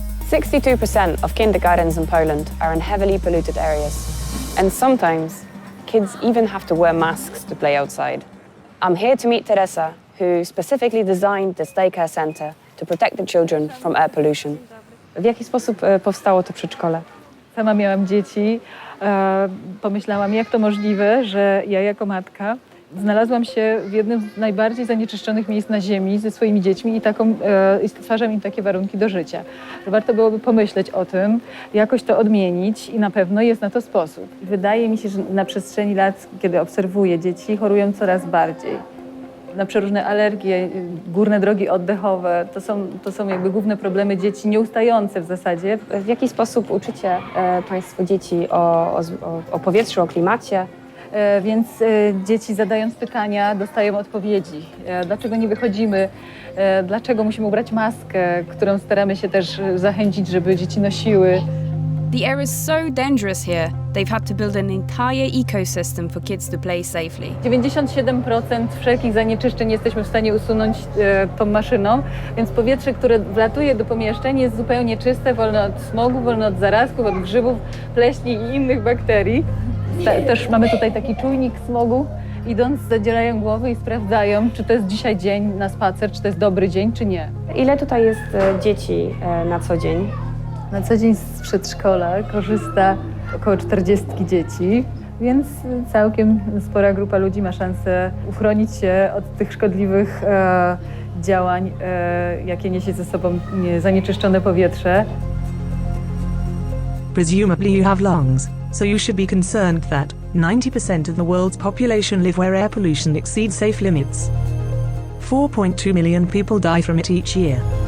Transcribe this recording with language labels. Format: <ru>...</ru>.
<en>62% of kindergartens in Poland are in heavily polluted areas. And sometimes, kids even have to wear masks to play outside. I'm here to meet Teresa, who specifically designed this daycare center to protect the children from air pollution.</en> <pl>W jaki sposób powstało to przedszkole? Sama miałam dzieci. Pomyślałam, jak to możliwe, że ja jako matka znalazłam się w jednym z najbardziej zanieczyszczonych miejsc na ziemi ze swoimi dziećmi i stwarzam im takie warunki do życia. Że warto byłoby pomyśleć o tym, jakoś to odmienić i na pewno jest na to sposób. Wydaje mi się, że na przestrzeni lat, kiedy obserwuję dzieci, chorują coraz bardziej. Na przeróżne alergie, górne drogi oddechowe, to są jakby główne problemy dzieci, nieustające w zasadzie. W jaki sposób uczycie Państwo dzieci o powietrzu, o klimacie? Więc dzieci zadając pytania dostają odpowiedzi. Dlaczego nie wychodzimy? Dlaczego musimy ubrać maskę, którą staramy się też zachęcić, żeby dzieci nosiły?</pl> <en>The air is so dangerous here, they've had to build an entire ecosystem for kids to play safely.</en> <pl>97% wszelkich zanieczyszczeń jesteśmy w stanie usunąć tą maszyną, więc powietrze, które wlatuje do pomieszczeń, jest zupełnie czyste, wolne od smogu, wolne od zarazków, od grzybów, pleśni i innych bakterii. Też mamy tutaj taki czujnik smogu. Idąc, zadzierają głowy i sprawdzają, czy to jest dzisiaj dzień na spacer, czy to jest dobry dzień, czy nie. Ile tutaj jest dzieci na co dzień? Na co dzień z przedszkola korzysta około 40 dzieci, więc całkiem spora grupa ludzi ma szansę uchronić się od tych szkodliwych działań, jakie niesie ze sobą zanieczyszczone powietrze.</pl> <en>Presumably you have lungs, so you should be concerned that 90% of the world's population live where air pollution exceeds safe limits. 4.2 million people die from it each year.</en>